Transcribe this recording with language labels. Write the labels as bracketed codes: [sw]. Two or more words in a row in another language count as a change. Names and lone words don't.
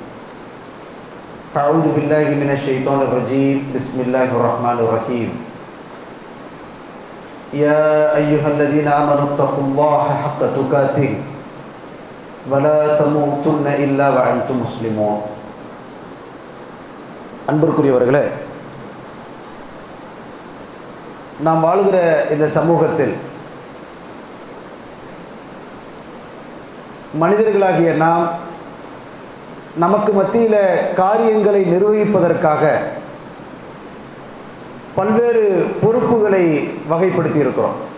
[ar] فأعوذ بالله من الشيطان الرجيم بسم الله الرحمن الرحيم يا أيها الذين آمنوا اتقوا الله حق تقاته ولا تموتن إلا وأنتم مسلمون [ta] அன்பிற்குரியவர்களே, நாம் வாழுகிற இந்த சமூகத்தில் மனிதர்களாகிய நாம் நமக்கு மத்தியில் காரியங்களை நிர்வகிப்பதற்காக பல்வேறு பொறுப்புகளை வகைப்படுத்தி இருக்கிறோம்.